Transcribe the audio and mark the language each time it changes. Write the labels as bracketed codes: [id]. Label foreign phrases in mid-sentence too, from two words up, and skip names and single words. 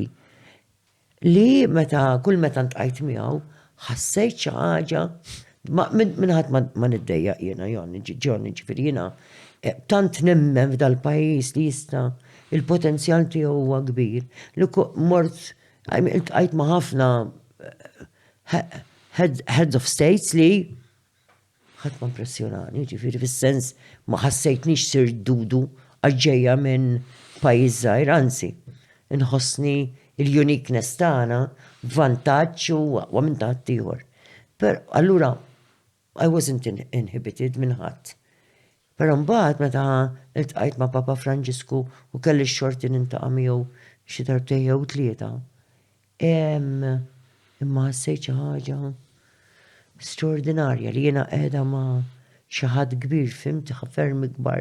[mt] Li kull meta ntqajt miegħu ħassejt xi ħaġa minn ħadd ma niddejjaq jiena Johnny ġifieri jiena tant nemmen f'dal-pajjiż li jista' il-potenzjal tiegħu huwa kbir. Li mort ntqajt ma' ħafna [en] heads of states [mt] li ħadd ma impressjonani, ġifieri fis-sens ma ħassejtniex sir dudu għaġġejja minn pajjiż żgħir, anzi, inħossni il-uniqueness tagħna vantaġġ u minn taħt ieħor. Per allura [en] I wasn't inhibited [mt] minn ħadd. Però mbagħad meta iltqajt ma' Papa Franġisku u kelli x-xorti nintaqa' miegħu xi darbtejn jew tlieta. Imma ħassejt xi ħaġa straordinarja li jiena qiegħda ma' xi ħadd kbir fimt ferm ikbar.